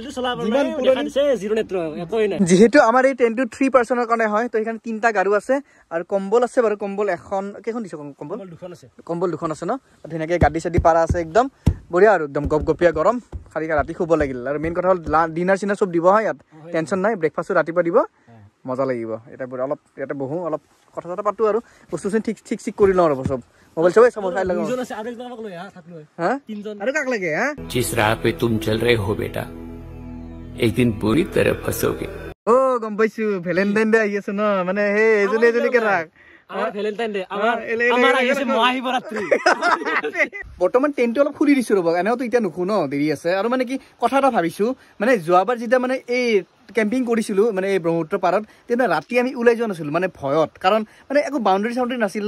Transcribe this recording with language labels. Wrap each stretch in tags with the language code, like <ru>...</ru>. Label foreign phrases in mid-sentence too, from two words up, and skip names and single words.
<as>যিহেতু আমাৰ এই ট্ৰেইনটো 3 পাৰ্চনৰ কাৰণে হয় তো সেইকাৰণে 3টা গাৰু আছে আৰু কম্বল আছে বাৰু কম্বল কেইখন দিছে কম্বল 2খন আছে ন ধুনীয়াকৈ গাড়ী চাদি পাৰা আছে একদম বঢ়িয়া আৰু একদম গপগপিয়া গৰম খালি ৰাতি শুব লাগিল আৰু মেইন কথা হ'ল ডিনাৰ চিনাৰ চব দিব হয় ইয়াত টেনশ্যন নাই ব্ৰেকফাষ্টো ৰাতিপুৱা দিব মজা লাগিব এটা অলপ ইয়াতে বহোঁ অলপ কথা চথা পাতো আৰু বস্তু ঠিক কৰি লওঁ আৰু চব মোবাইল চবে চাব চাই লাগো আৰু কাক লাগে</as> <hi>जिस राह पे तुम चल रहे हो बेटा एक दिन बुरी तरह फंसोगे</hi> <as>গম পাইছো ভ্যালেন্টাইন ডে আহি আছে ন মানে হে এজনীকে ৰাখ বৰ্তমান টেণ্টটো অলপ খুলি দিছো ৰ'ব এনেওতো এতিয়া নুখো ন দেৰি আছে আৰু মানে কি কথা এটা ভাবিছো মানে যোৱাবাৰ যেতিয়া মানে এই কেম্পিং কৰিছিলো মানে এই ব্ৰহ্মপুত্ৰ পাৰত তেতিয়া ৰাতি আমি ওলাই যোৱা নাছিলো মানে ভয়ত কাৰণ মানে একো বাউণ্ডাৰী চাউণ্ডাৰী নাছিল</as>